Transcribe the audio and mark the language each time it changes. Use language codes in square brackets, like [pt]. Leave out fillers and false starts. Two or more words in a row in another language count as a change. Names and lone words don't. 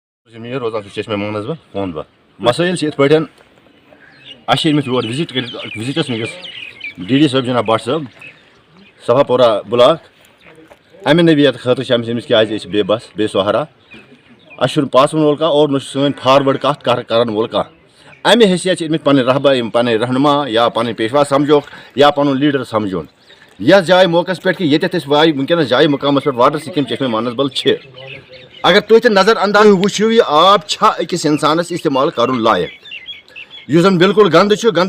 [ks] میر روزان چشمہ منظم فون بہ مسائل ات پہ امس یور وزٹ کر وزٹس ونکس ڈی ڈی صٲب جناب بٹ صٲب صفا پورہ بلاک امہ نوعیت خاطر امس کیازِ بے بس بے سہارا اس پاسن وول کانٛہہ اور نہ سٲنۍ فاروٲرڈ کتھ کرن وول کانٛہہ امہ حیثیت امس پنٕنۍ رہبر پنٕنۍ رہنما یا پنٕنۍ پیشوا سمجھوکھ یا پنُن لیڈر سمجھون یتھ جایہِ موقعس پٮ۪ٹھ کہ ییٚتٮ۪تھ أسۍ ونکیٚنس جایہِ مقامس پٮ۪ٹھ [en] water scheme [ks] چشمہ مانسبل چھ اگر تُہۍ تہِ نظر انداز وٕچھِو یہِ آب چھا أکِس انسانس استعمال کرُن لایق یُس زن بالکل گندٕ چھُ گندے